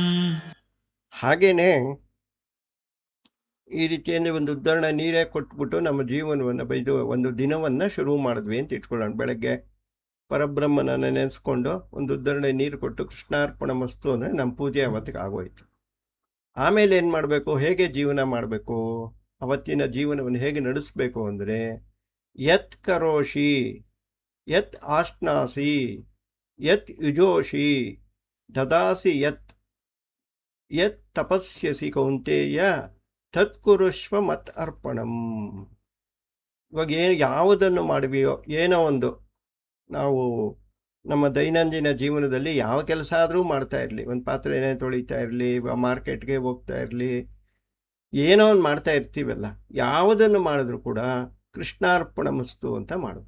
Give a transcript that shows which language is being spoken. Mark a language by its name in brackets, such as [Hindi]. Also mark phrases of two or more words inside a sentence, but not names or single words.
[Kannada] ಹಾಗೇನೆ ಈ ರೀತಿಯಲ್ಲಿ ಒಂದು ಉದಾಹರಣೆ ನೀರೇ ಕೊಟ್ಬಿಟ್ಟು ನಮ್ಮ ಜೀವನವನ್ನು ಬೈದು ಒಂದು ದಿನವನ್ನು ಶುರು ಮಾಡಿದ್ವಿ ಅಂತ ಇಟ್ಕೊಳ್ಳೋಣ. ಬೆಳಗ್ಗೆ ಪರಬ್ರಹ್ಮನನ್ನು ನೆನೆಸ್ಕೊಂಡು ಒಂದು ಉದಾಹರಣೆ ನೀರು ಕೊಟ್ಟು [Sanskrit] ಕೃಷ್ಣಾರ್ಪಣ ಮಸ್ತು [Kannada] ಅಂದರೆ ನಮ್ಮ ಪೂಜೆ ಅವತ್ತಿಗೆ ಆಗೋಯ್ತು. ಆಮೇಲೆ ಏನು ಮಾಡಬೇಕು, ಹೇಗೆ ಜೀವನ ಮಾಡಬೇಕು, ಅವತ್ತಿನ ಜೀವನವನ್ನು ಹೇಗೆ ನಡೆಸಬೇಕು ಅಂದರೆ [Sanskrit] ಯತ್ ಕರೋಷಿ ಯತ್ ಆಶ್ನಾಸಿ ಯತ್ ಯುಜೋಷಿ ದದಾಸಿ ಯತ್ ಯತ್ ತಪಸ್ಯಸಿ ಕೌಂತೇಯ ತತ್ಕುರುಷ್ವ ಮತ್ ಅರ್ಪಣಂ. [Kannada] ಇವಾಗ ಯಾವುದನ್ನು ಮಾಡುವೆಯೋ, ಏನೋ ಒಂದು ನಾವು ನಮ್ಮ ದೈನಂದಿನ ಜೀವನದಲ್ಲಿ ಯಾವ ಕೆಲಸ ಆದರೂ ಮಾಡ್ತಾ ಇರಲಿ, ಒಂದು ಪಾತ್ರೆನೇ ತೊಳಿತಾ ಇರಲಿ, ಮಾರ್ಕೆಟ್ಗೆ ಹೋಗ್ತಾ ಇರಲಿ, ಏನೋ ಒಂದು ಮಾಡ್ತಾ ಇರ್ತೀವಲ್ಲ, ಯಾವುದನ್ನು ಮಾಡಿದ್ರೂ ಕೂಡ [Sanskrit] ಕೃಷ್ಣಾರ್ಪಣ ಮಸ್ತು [Kannada] ಅಂತ ಮಾಡಬೇಕು.